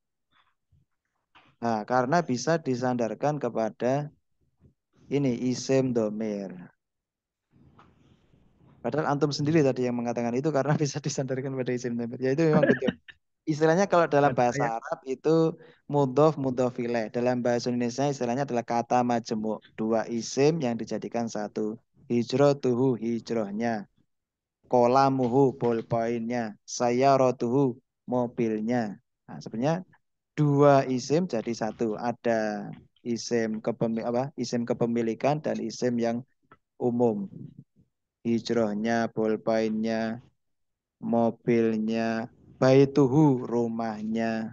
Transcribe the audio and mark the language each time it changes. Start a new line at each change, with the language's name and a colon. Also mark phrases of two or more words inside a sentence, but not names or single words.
Indonesian: Nah, karena bisa disandarkan kepada ini
Arabic: اسم ضمير.
Indonesian: Padahal antum sendiri tadi yang mengatakan itu karena bisa disandarkan pada
Arabic: اسم ضمير.
Indonesian: Ya itu memang betul. Istilahnya kalau dalam Dan bahasa saya Arab itu
Arabic: مضاف مضاف إليه.
Indonesian: Dalam bahasa Indonesia istilahnya adalah kata majemuk. Dua isim yang dijadikan satu. Hijrotuhu hijrohnya. Kolamuhu bolpoinnya. Sayarotuhu mobilnya. Nah, sebenarnya dua isim jadi satu. Ada isim kepemilikan dan isim yang umum. Hijrohnya, bolpoinnya, mobilnya, baituhu, rumahnya.